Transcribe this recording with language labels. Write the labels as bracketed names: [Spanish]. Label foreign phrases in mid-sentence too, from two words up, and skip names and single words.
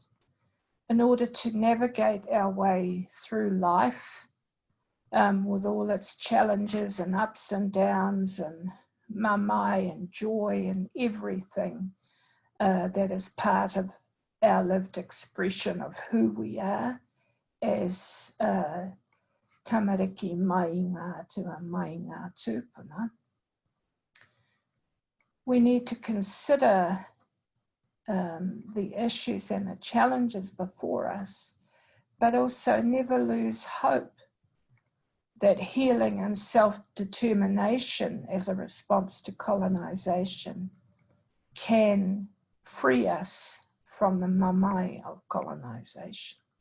[English] In order to navigate our way through life with all its challenges and ups and downs and mamai and joy and everything that is part of our lived expression of who we are as [Māori] tamariki mai ngā atua, mai ngā tūpuna. [English] We need to consider the issues and the challenges before us, but also never lose hope that healing and self-determination as a response to colonization can free us from the mamai of colonization.